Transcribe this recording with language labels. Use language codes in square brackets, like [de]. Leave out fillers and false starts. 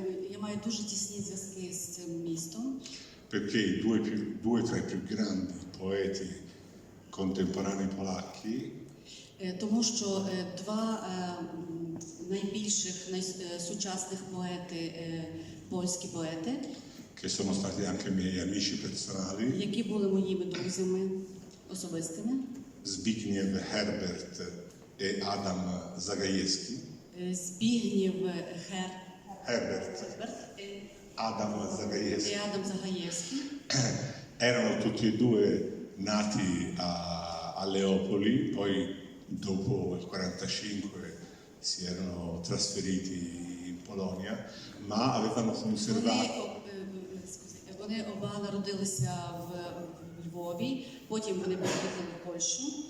[uk] Я маю дуже тісні зв'язки з цим містом. [it] Perché due tra i più grandi poeti contemporanei polacchi [uk] Тому що два найбільших, найсучасних поети, польські поети, [it] che sono stati anche miei amici personali, [uk] які були моїми друзями особистими, [it] Zbigniew Herbert e Adam Zagajewski. [uk] Збігнєв Herbert, і Adam Zagajewski. Адам Загаєвський. [it] Erano tutti e due nati a Leopoli, poi dopo il 1945 si erano trasferiti in Polonia, ma avevano conservato. [uk] Вони оба народилися в Львові, потім вони поїхали в Польщу.